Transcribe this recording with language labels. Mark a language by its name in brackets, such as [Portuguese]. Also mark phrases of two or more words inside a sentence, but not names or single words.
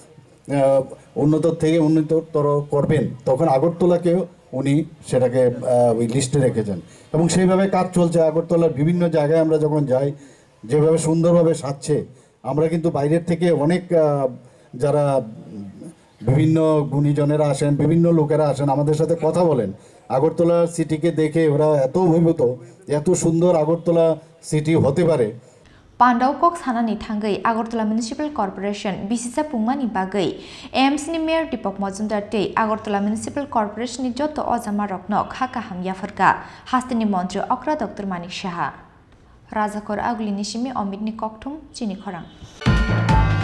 [Bangla] উন্নতর থেকে উন্নততর করবেন তখন আগরতলাকেও উনি সেটাকে ওই লিস্টে রেখেছেন এবং সেইভাবে কাজ চলছে আগরতলার বিভিন্ন জায়গায় আমরা যখন যাই যেভাবে সুন্দরভাবে সাজছে আমরা কিন্তু বাইরের থেকে অনেক যারা বিভিন্ন গুণীজনেরা আসেন বিভিন্ন লোকেরা আসেন আমাদের সাথে কথা বলেন আগরতলা সিটিকে দেখে ওরা এত অভিভূত এত সুন্দর আগরতলা সিটি হতে পারে [Kok Borok] Pandau kok sanani thangai Agartala Municipal Corporation bisisa pungmani bagai AMC-ni Mayor Dipok Majumdar tei Agartala Municipal Corporation ni joto ojamarokno khaka hamya farka hastini mantri Okra Dr.Manik Rwjakha Rwjakha aguli nishimi Omidni kokthum Chini Khorang